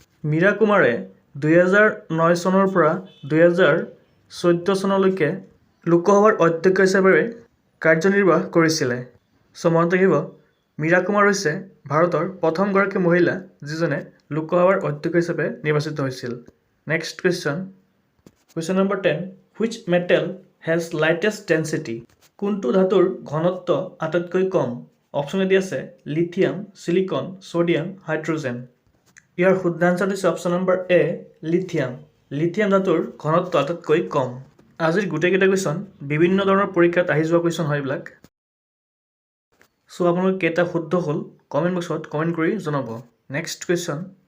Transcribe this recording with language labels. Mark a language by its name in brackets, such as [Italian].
[Assamese] মীৰা কুমাৰে 2009 চনৰ পৰা 2014 চনলৈকে লোকসভাৰ অধ্যক্ষ হিচাপে কাৰ্যনিৰ্বাহ কৰিছিলে। চ' মনত ৰাখিব মীৰা কুমাৰ হৈছে ভাৰতৰ প্ৰথমগৰাকী মহিলা যিজনে লোকসভাৰ অধ্যক্ষ হিচাপে নিৰ্বাচিত হৈছিল। [English] Next question. Question number 10 which metal has lightest density. [Assamese] কোনটো ধাতুৰ ঘনত্ব আটাইতকৈ কম? অপশ্যন এ আছে লিথিয়াম, চিলিকন, ছ'ডিয়াম, হাইড্ৰজেন। ইয়াৰ শুদ্ধাঞ্চল হৈছে অপশ্যন নম্বৰ এ লিথিয়াম। লিথিয়াম ধাতুৰ ঘনত্ব আটাইতকৈ কম। আজিৰ গোটেইকেইটা কুৱেশ্যন বিভিন্ন ধৰণৰ পৰীক্ষাত আহি যোৱা কুৱেশ্যন হয় এইবিলাক। চ' আপোনালোকে কেইটা শুদ্ধ হ'ল কমেণ্ট বক্সত কমেণ্ট কৰি জনাব। [English] Next question.